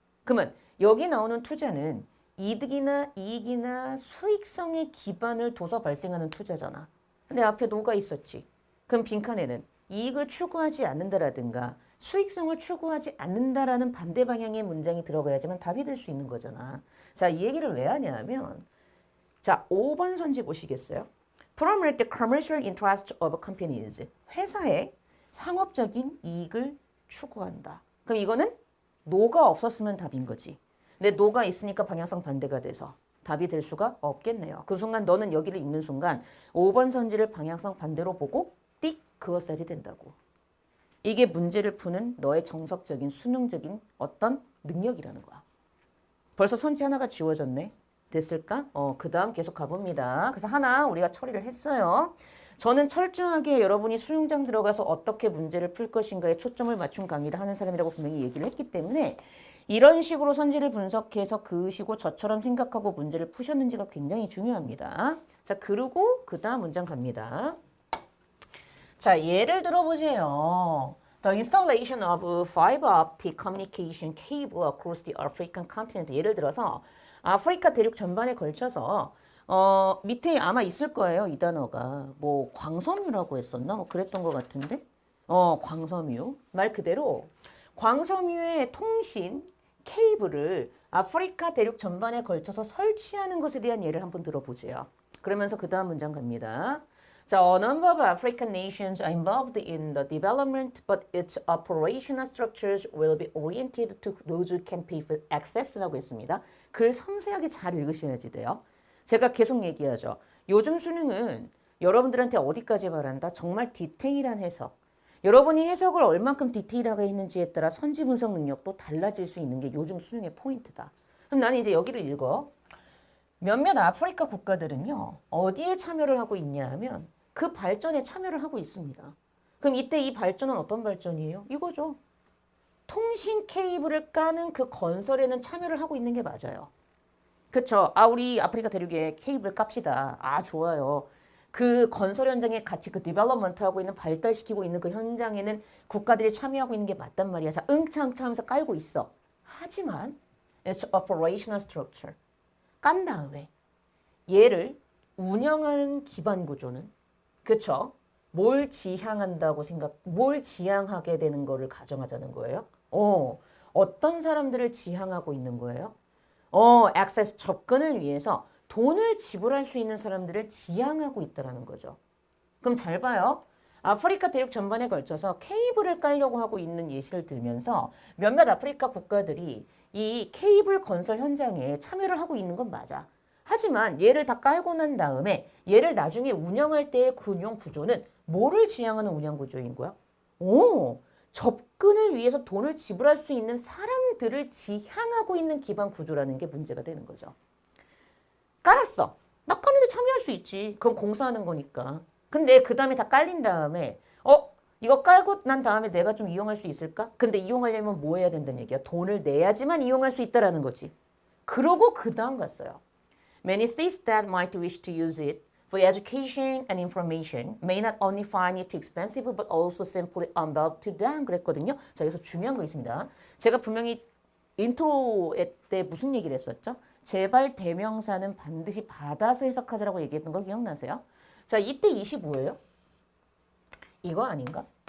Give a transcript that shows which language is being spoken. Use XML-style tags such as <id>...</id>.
<ko>그러면 여기 나오는 투자는 이득이나 이익이나 수익성의 기반을 둬서 발생하는 투자잖아. 근데 앞에 노가 있었지. 그럼 빈칸에는 이익을 추구하지 않는다라든가 수익성을 추구하지 않는다라는 반대 방향의 문장이 들어가야지만 답이 될 수 있는 거잖아. 자, 이 얘기를 왜 하냐면 자, 5번 선지 보시겠어요?</ko> <en>Promote the commercial interest of companies.</en> <ko>회사의 상업적인 이익을 추구한다. 그럼 이거는 노가 없었으면 답인 거지. 근데 노가 있으니까 방향성 반대가 돼서 답이 될 수가 없겠네요. 그 순간 너는 여기를 읽는 순간 5번 선지를 방향성 반대로 보고 띡 그어야지 된다고. 이게 문제를 푸는 너의 정석적인 수능적인 어떤 능력이라는 거야. 벌써 선지 하나가 지워졌네. 됐을까? 그 다음 계속 가봅니다. 그래서 하나 우리가 처리를 했어요. 저는 철저하게 여러분이 수능장 들어가서 어떻게 문제를 풀 것인가에 초점을 맞춘 강의를 하는 사람이라고 분명히 얘기를 했기 때문에 이런 식으로 선지를 분석해서 그으시고 저처럼 생각하고 문제를 푸셨는지가 굉장히 중요합니다. 자, 그리고 그 다음 문장 갑니다. 자, 예를 들어보세요.</ko> <en>The installation of fiber optic communication cable across the African continent.</en> <ko>예를 들어서 아프리카 대륙 전반에 걸쳐서 밑에 아마 있을 거예요. 이 단어가 뭐 광섬유라고 했었나? 뭐 그랬던 것 같은데. 광섬유. 말 그대로 광섬유의 통신 케이블을 아프리카 대륙 전반에 걸쳐서 설치하는 것에 대한 예를 한번 들어보세요. 그러면서 그 다음 문장 갑니다.</ko> <en>자, a number of African nations are involved in the development, but its operational structures will be oriented to those who can pay for access</en> <ko>라고 했습니다. 글 섬세하게 잘 읽으셔야지 돼요. 제가 계속 얘기하죠. 요즘 수능은 여러분들한테 어디까지 말한다? 정말 디테일한 해석. 여러분이 해석을 얼만큼 디테일하게 했는지에 따라 선지 분석 능력도 달라질 수 있는 게 요즘 수능의 포인트다. 그럼 나는 이제 여기를 읽어. 몇몇 아프리카 국가들은요. 어디에 참여를 하고 있냐 하면 그 발전에 참여를 하고 있습니다. 그럼 이때 이 발전은 어떤 발전이에요? 이거죠. 통신 케이블을 까는 그 건설에는 참여를 하고 있는 게 맞아요. 그쵸? 우리 아프리카 대륙에 케이블 깝시다. 좋아요. 그 건설 현장에 같이 그 디벨롭먼트 하고 있는 발달시키고 있는 그 현장에는 국가들이 참여하고 있는 게 맞단 말이야. 자, 응차응차 하면서 깔고 있어. 하지만</ko> <en>it's operational structure.</en> <ko>깐 다음에 얘를 운영하는 기반 구조는 그쵸? 뭘 지향하게 되는 거를 가정하자는 거예요. 어떤 사람들을 지향하고 있는 거예요? 액세스 접근을 위해서 돈을 지불할 수 있는 사람들을 지향하고 있다는 거죠. 그럼 잘 봐요. 아프리카 대륙 전반에 걸쳐서 케이블을 깔려고 하고 있는 예시를 들면서 몇몇 아프리카 국가들이 이 케이블 건설 현장에 참여를 하고 있는 건 맞아. 하지만 얘를 다 깔고 난 다음에 얘를 나중에 운영할 때의 운영 구조는 뭐를 지향하는 운영 구조인 거야? 접근을 위해서 돈을 지불할 수 있는 사람들을 지향하고 있는 기반 구조라는 게 문제가 되는 거죠. 깔았어. 나 까는데 참여할 수 있지. 그럼 공사하는 거니까. 근데 그 다음에 다 깔린 다음에 이거 깔고 난 다음에 내가 좀 이용할 수 있을까? 근데 이용하려면 뭐 해야 된다는 얘기야? 돈을 내야지만 이용할 수 있다라는 거지. 그러고 그 다음 갔어요.</ko> <en>Many states that might wish to use it for education and information may not only find it too expensive but also simply unvaluable to them.</en> <ko>그랬거든요. 자, 여기서 중요한 거 있습니다. 제가 분명히 인트로 때 무슨 얘기를 했었죠? 제발 대명사는 반드시 받아서 해석하자라고 얘기했던 거 기억나세요? 자, 이때 25예요? 이거 아닌가?</ko>